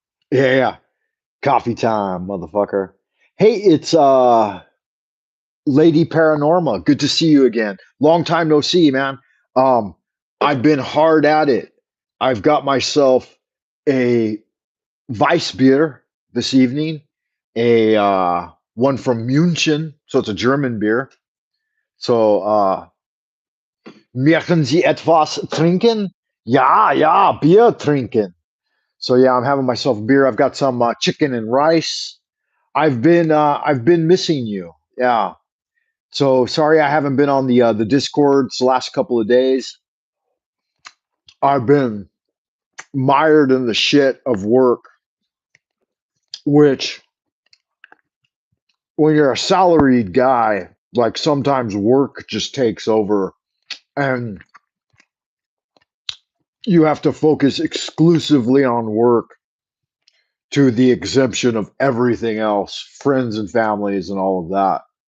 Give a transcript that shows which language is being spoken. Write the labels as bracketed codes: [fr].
[en] Yeah, coffee time, motherfucker. Hey, it's Lady Paranorma. Good to see you again. Long time no see, man. Um, I've been hard at it. I've got myself a Weissbier this evening, a one from München, so it's a German beer. [de] So möchten Sie etwas trinken? Ja, ja, Bier trinken. [en] So yeah, I'm having myself a beer. I've got some chicken and rice. I've been missing you. Yeah. So sorry I haven't been on the Discords the last couple of days. I've been mired in the shit of work, which when you're a salaried guy, like sometimes work just takes over and you have to focus exclusively on work to the exemption of everything else, friends and families and all of that.